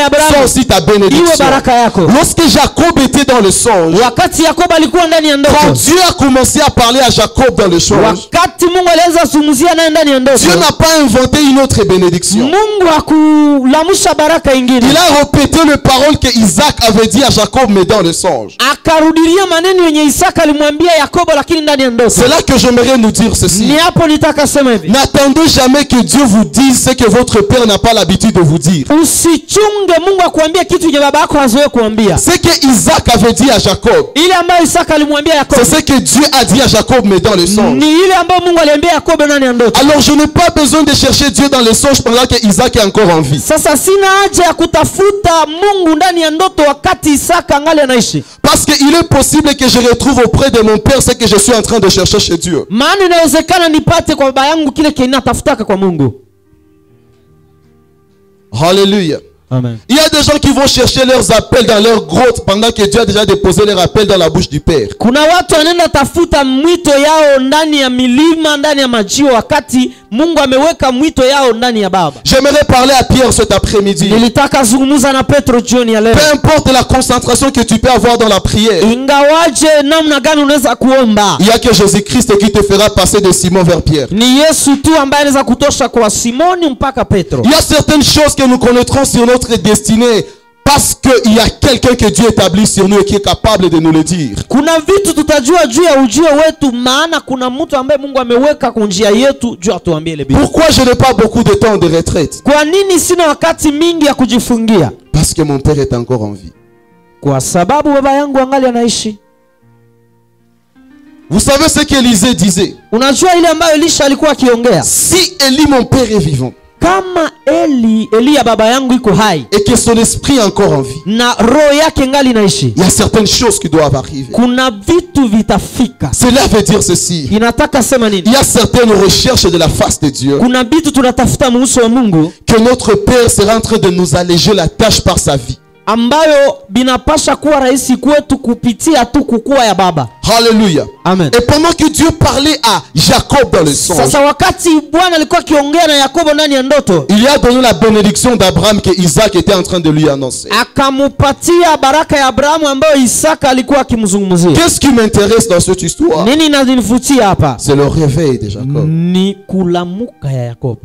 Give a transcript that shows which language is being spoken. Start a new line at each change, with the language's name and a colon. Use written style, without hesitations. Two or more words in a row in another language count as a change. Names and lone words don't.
French: soit Abrahamu aussi ta
Swahili: iwe
French: bénédiction.
Swahili: baraka yako.
French: Lorsque Jacob était dans le songe,
Swahili: Wakati Yakobo alikuwa ndani ya
French: quand
Swahili: ndoto,
French: Dieu a commencé à parler à Jacob dans le songe,
Swahili: wakati Mungu alianza kuzungumzia naye ndani ya ndoto,
French: Dieu n'a pas inventé une autre bénédiction.
Swahili: Mungu hakulamusha baraka ingine.
French: Il a répété les paroles que Isaac avait dit à Jacob, mais dans le songe.
Swahili: Akarudilia maneno yenye Isaka alimwambia Yakobo lakini ndani ya ndoto.
French: C'est là que j'aimerais nous dire ceci.
Swahili: Ni hapo nitaka sema hivi.
French: N'attendez jamais que Dieu vous dise ce que votre père n'a pas l'habitude de vous dire.
Swahili: Usichunge Mungu akuambie kitu yenye baba yako hazoe kuambia.
French: Ce que Isaac avait dit à Jacob,
Swahili: Ile ambayo Isaka alimwambia Yakobo,
French: c'est ce que Dieu a dit à Jacob, mais dans le songe.
Swahili: ni ile ambayo Mungu aliambia Yakobo ndani ya ndoto.
French: Alors je n'ai pas besoin de chercher Dieu dans le songe pendant que Isaac est encore en vie.
Swahili: Sasa sina haja ya kutafuta Mungu ndani ya ndoto wakati Isaka angali anaishi.
French: Parce qu'il est possible que je retrouve auprès de mon père ce que je suis en train de chercher chez Dieu.
Swahili: Maana inawezekana nipate kwa baba yangu kile kinatafutaka kwa Mungu.
French: Alléluia. Amen. Il y a des gens qui vont chercher leurs appels dans leur grotte pendant que Dieu a déjà déposé leur appel dans la bouche du Père.
Swahili: Kuna watu wanaenda tafuta mwito yao ndani ya milima, ndani ya majio, wakati Mungu ameweka mwito yao ndani ya baba.
French: J'aimerais parler à Pierre cet après-midi.
Swahili: Nilitaka zungumza na Petro jioni ya leo.
French: Peu importe la concentration que tu peux avoir dans la prière,
Swahili: Ingawaje namna gani unaweza kuomba,
French: il y a que Jésus-Christ qui te fera passer de Simon vers Pierre.
Swahili: ni Yesu tu ambaye anaweza kutosha kwa Simoni mpaka Petro.
French: Il y a certaines choses que nous connaîtrons sur notre destinée parce qu'il y a quelqu'un que Dieu établit sur nous et qui est capable de nous le dire.
Swahili: Kuna vitu tutajua juu ya ujio wetu, maana kuna mtu ambaye Mungu ameweka kwa njia yetu juu atuambie ile Biblia.
French: Pourquoi je n'ai pas beaucoup de temps de retraite?
Swahili: Kwa nini sina wakati mingi ya kujifungia?
French: Parce que mon père est encore en vie.
Swahili: Kwa sababu baba yangu angali anaishi.
French: Vous savez ce qu'Élisée disait?
Swahili: Unajua ile ambayo Elisha alikuwa akiongea?
French: Si Élie mon père est vivant
Swahili: Kama Elia baba yangu iko hai
French: et que son esprit est encore en vie,
Swahili: na roho yake ngali naishi,
French: il y a certaines choses qui doivent arriver.
Swahili: kuna vitu vitafika.
French: Cela veut dire ceci:
Swahili: Inataka sema nini?
French: il y a certaines recherches de la face de Dieu
Swahili: Kuna vitu tunatafuta muuso wa Mungu
French: que notre Père sera en train de nous alléger la tâche par sa vie.
Swahili: ambayo binapasha kuwa rahisi kwetu kupitia tu kukua ya baba.
French: Alléluia. Amen. Et pendant que Dieu parlait à Jacob dans le songe,
Swahili: Sasa wakati Bwana alikuwa akiongea na Yakobo ndani ya ndoto,
French: il lui a donné la bénédiction d'Abraham que Isaac était en train de lui annoncer.
Swahili: akamupatia baraka ya Abrahamu ambayo Isaka alikuwa akimzungumzia.
French: Qu'est-ce qui m'intéresse dans cette histoire?
Swahili: Nini inanivutia hapa?
French: C'est le réveil de Jacob.
Swahili: Ni kulamuka ya Yakobo.